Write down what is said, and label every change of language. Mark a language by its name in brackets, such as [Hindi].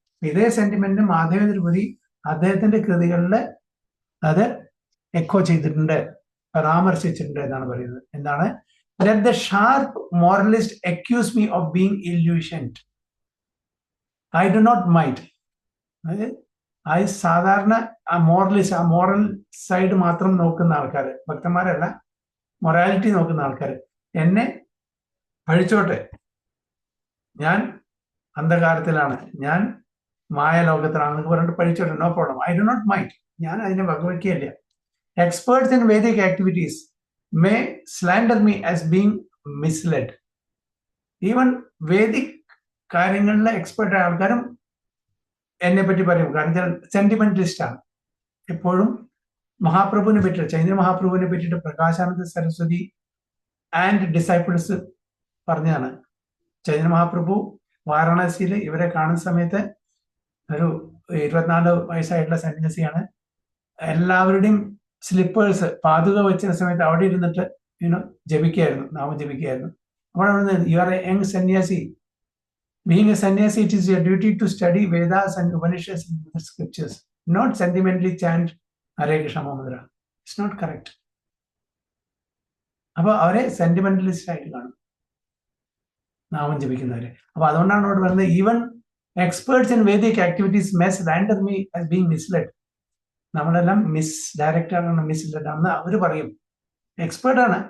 [Malayalam] ഇതേ സെന്റിമെന്റ് മാധവേന്ദ്ര പുരി അദ്ദേഹത്തിന്റെ കൃതികളിൽ അത് എക്കോ ചെയ്തിട്ടുണ്ട്, പരാമർശിച്ചിട്ടുണ്ട് എന്നാണ് പറയുന്നത്. എന്താണ്? [English] Let the sharp moralist accuse me of being illusioned. I do not mind. [Malayalam] സാധാരണ ആ മോറലിസ്റ്റ്, ആ മോറൽ സൈഡ് മാത്രം നോക്കുന്ന ആൾക്കാർ, ഭക്തന്മാരല്ല, മൊറാലിറ്റി നോക്കുന്ന ആൾക്കാർ എന്നെ പഴിച്ചോട്ടെ, ഞാൻ അന്ധകാരത്തിലാണ്, ഞാൻ മായ ലോകത്തിലാണെന്നൊക്കെ പറഞ്ഞിട്ട് പഠിച്ചോട്ടെ, [English] No problem, I do not mind. [Malayalam] ഞാൻ അതിനെ വകവയ്ക്കുകയില്ല. [English] Experts in Vedic activities may slander me as being misled. [Malayalam] Even Vedic കാര്യങ്ങളിലെ expert ആയ ആൾക്കാരും എന്നെ പറ്റി പറയും. കാരണം ഞാൻ സെന്റിമെന്റലിസ്റ്റ് ആണ്. എപ്പോഴും മഹാപ്രഭുവിനെ പറ്റി, ചൈതന്യ മഹാപ്രഭുവിനെ പറ്റിയിട്ട് പ്രകാശാനന്ദ സരസ്വതി ആൻഡ് ഡിസൈപ്പിൾസ് പറഞ്ഞതാണ്. ചൈതന്യ മഹാപ്രഭു വാരണാസിയിൽ ഇവരെ കാണുന്ന സമയത്ത് ഒരു 24 വയസ്സായിട്ടുള്ള സന്യാസിയാണ്. എല്ലാവരുടെയും സ്ലിപ്പേഴ്സ് പാതുക വെച്ച സമയത്ത് അവിടെ ഇരുന്നിട്ട് ജപിക്കായിരുന്നു, നാമം ജപിക്കായിരുന്നു. അപ്പോൾ അവിടെ [English] You are a young sannyasi, being a sannyasi, it is your duty to study Vedas and Upanishads and scriptures, not sentimentally chant Hare Krishna Mahamudra. It's not correct. [Malayalam] അപ്പൊ അവരെ സെന്റിമെന്റലിസ്റ്റ് ആയിട്ട് കാണും നാമം ജപിക്കുന്നവരെ. അപ്പൊ അതുകൊണ്ടാണ് അവിടെ പറയുന്നത് [English] Even experts in Vedic activities may slander me as being misled. [Malayalam] നമ്മളെല്ലാം മിസ് ഡയറക്റ്റ് ആണ്, മിസ്ലെഡ് ആണെന്ന് അവർ പറയും. എക്സ്പേർട്ടാണ്.